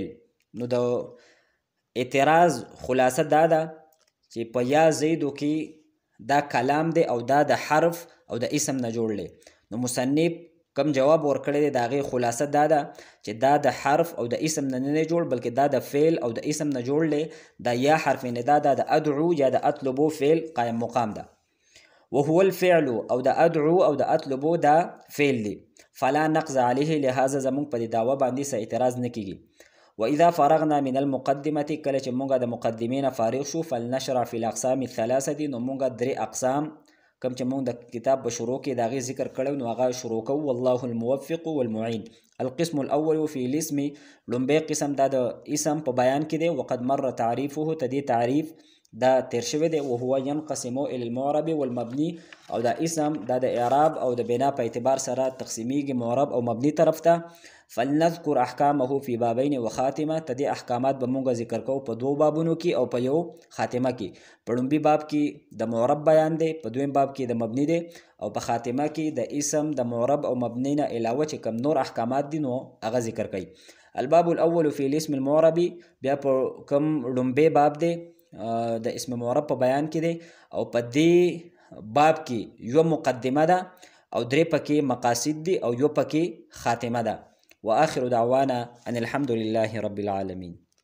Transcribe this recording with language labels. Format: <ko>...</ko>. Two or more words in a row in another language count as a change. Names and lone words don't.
<ps>نو د اعتراض خلاصه دا ده چې په یا زیدو کې دا کلام دی او دا د حرف او د اسم نه جوړ دی. نو مصنف کم جواب ورکړی دی د هغې خلاصه دا ده چې دا د حرف او د اسم نه نه جوړ بلکې دا د فعل او د اسم نه جوړ دی. دا یا حرف ندا دا د ادعو یا د اطلبو فعل قائم مقام ده.</ps> <ar>وهو الفعل</ar> <ps>او د ادعو او د اطلبو دا فعل دی.</ps> <ar>فلا نقض علیه لهذا</ar> <ps>زمونږ په دې دعوه باندې څه اعتراض نه کیږي.</ps> <ar>واذا فرغنا من المقدمه</ar> <ps>کله چې مونږ د مقدمې نه فارغ شو</ps> <ar>فلنشرع فی الاقسام الثلاثه</ar> <ps>نو مونږ درې اقسام کم چې مونږ د کتاب په شروع کې د هغې ذکر کړی نو هغه شروع کوو.</ps> <ar>والله الموفق والمعین. القسم الاول فی الاسم</ar> <ps>لومبی قسم دا د اسم په بیان کې دی.</ps> <ar>وقد مر تعریفه</ar> <ps>ته دې تعریف دا تیر شوی دی.</ps> <ar>وهو ينقسم الى المعرب والمبني</ar> <ps>او دا اسم دا د اعراب او د بنا په اعتبار سره تقسیمیږي معرب او مبني طرف ته.</ps> <ar>فلنذكر احکامه فی بابین و خاتمه.</ar> <ps>ته دې احکامات به مونږ ذکر کوو په دوه بابونو کې او په یو خاتمه کې. په لومبي باب کې د معرب بیان دی، په دویم باب کې د مبني دی او په خاتمه کې د اسم د معرب او مبني نه علاوه چې کم نور احکامات دي نو هغه ذکر کوي.</ps> <ar>الباب الاول فی الاسم المعرب</ar> <ps>بیا په کم لومبي باب دی د اسم معرب په بیان کې دی او په دې باب کې یو مقدمه ده او درې پکې مقاصد دي او یو پکې خاتمه ده.</ps> <ar>واخر دعوانا ان الحمد لله رب العالمين.</ar>